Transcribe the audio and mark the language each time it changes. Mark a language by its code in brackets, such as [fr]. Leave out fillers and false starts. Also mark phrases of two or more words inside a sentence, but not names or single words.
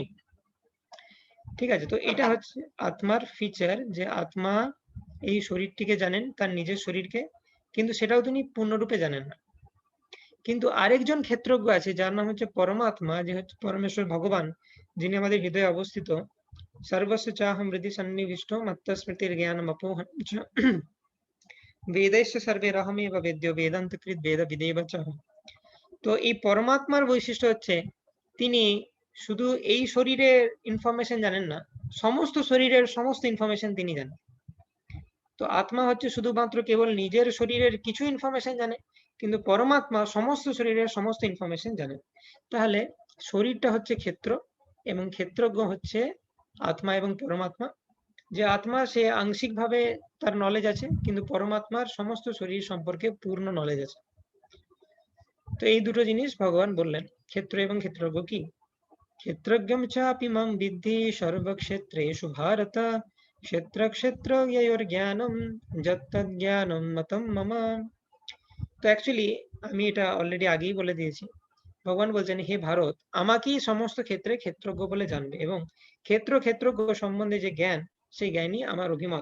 [bn] ঠিক আছে, তো এটা হচ্ছে আত্মার ফিচার, যে আত্মা এই শরীরটিকে জানেন, তার নিজের শরীরকে, কিন্তু সেটাও তিনি পূর্ণরূপে জানেন না। কিন্তু আরেকজন ক্ষেত্রজ্ঞ আছে যার নাম হচ্ছে পরমাত্মা, যে হচ্ছে পরমেশ্বর ভগবান, যিনি আমাদের হৃদয়ে অবস্থিত। [sa] সর্বস্ব চাহম হৃদি সন্নিবিষ্ট মত্তস্মৃতির জ্ঞানম অপোহন চ বেदैश्च सर्वैरहमेव वेद्यो वेदान्तकृत् वेदविदेव च। [bn] তো এই পরমাত্মার বৈশিষ্ট্য হচ্ছে তিনি শুধু এই শরীরের ইনফরমেশন জানেন না, সমস্ত শরীরের সমস্ত ইনফরমেশন তিনি জানেন। তো আত্মা হচ্ছে শুধুমাত্র কেবল নিজের শরীরের কিছু ইনফরমেশন জানে, কিন্তু পরমাত্মা সমস্ত শরীরের সমস্ত ইনফরমেশন জানেন। তাহলে শরীরটা হচ্ছে ক্ষেত্র এবং ক্ষেত্রজ্ঞ হচ্ছে আত্মা এবং পরমাত্মা। যে আত্মা সে আংশিকভাবে তার নলেজ আছে, কিন্তু পরমাত্মার সমস্ত শরীর সম্পর্কে পূর্ণ নলেজ আছে। তো এই দুটো জিনিস ভগবান বললেন। ক্ষেত্র এবং ক্ষেত্রজ্ঞ কি? [sa] ক্ষেত্রজ্ঞম চাপি মাম বিদ্ধি সর্বক্ষেত্রেষু ভারত, ক্ষেত্র ক্ষেত্রজ্ঞয়োর জ্ঞানম যত্তদ জ্ঞানম মতম মম। [bn] তো অ্যাকচুয়ালি আমি এটা অলরেডি আগেই বলে দিয়েছি। ভগবান বলছেন, হে ভারত, আমাকেই সমস্ত ক্ষেত্রে ক্ষেত্রজ্ঞ বলে জানবে, এবং ক্ষেত্রজ্ঞ সম্বন্ধে যে জ্ঞান, সেই জ্ঞানই আমার অভিমত।